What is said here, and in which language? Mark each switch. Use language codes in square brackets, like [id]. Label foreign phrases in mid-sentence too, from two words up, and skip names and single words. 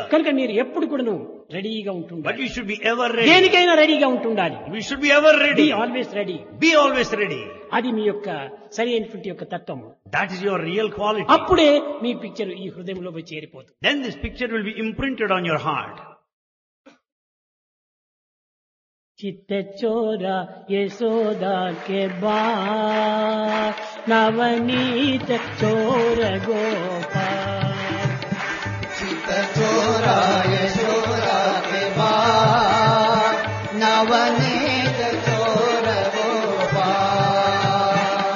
[te] కనుక మీరు ఎప్పుడు కూడాను రెడీగా ఉంటుండాలి. [en] But you should be ever ready. [te] దేనికైనా రెడీగా ఉంటుండాలి. [en] We should be ever బి ready. always ready. Be always ready. [te] అది మీ యొక్క సరి అయినటువంటి యొక్క తత్వం. [en] That is your real quality. [te] అప్పుడే మీ పిక్చర్ ఈ హృదయంలో పోయి చేరిపోతుంది. [en] Then this picture will be imprinted on your heart. [hi] चित्त चोरा यशोदा के बाल नवनीत चोर गोपाल. चित्त चोरा यशोदा के बाल नवनीत चोर गोपाल.